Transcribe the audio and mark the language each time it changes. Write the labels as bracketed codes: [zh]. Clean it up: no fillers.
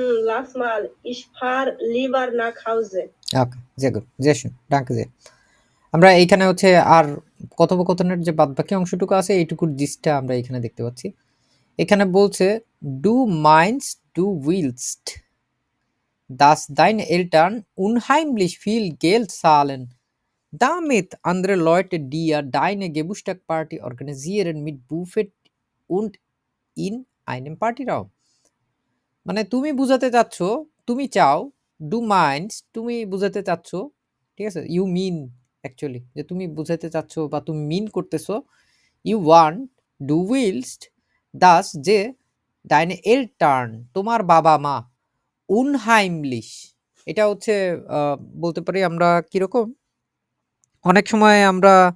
[de] lass mal, ich fahr lieber nach Hause. ওকে, sehr gut, sehr schön, danke sehr. [bn] আমরা এইখানে হচ্ছে আর কথোপকথনের যে বাদবাকি অংশটুকু আছে এইটুকুর জিস্টটা আমরা এখানে দেখতে পাচ্ছি। এখানে বলছে [de] du meinst du willst dass deine Eltern unheimlich viel Geld zahlen, damit andere Leute dir deine Geburtstagsparty organisieren mit Buffet und in einem Partyraum. [bn] মানে তুমি বুঝাতে চাচ্ছ, তুমি চাও, ডু মাইন্ডস তুমি বুঝাতে চাচ্ছ, ঠিক আছে, [en] you mean actually [bn] যে তুমি বুঝাতে চাচ্ছ বা তুমি মিন করতেছো, ইউ ওয়ান্ট, ডু উইলস্ট, দাস যে, ডাইনে এল টার্ন তোমার বাবা মা, উনহাইমলিশ এটা হচ্ছে বলতে পারি আমরা কিরকম, অনেক সময় আমরা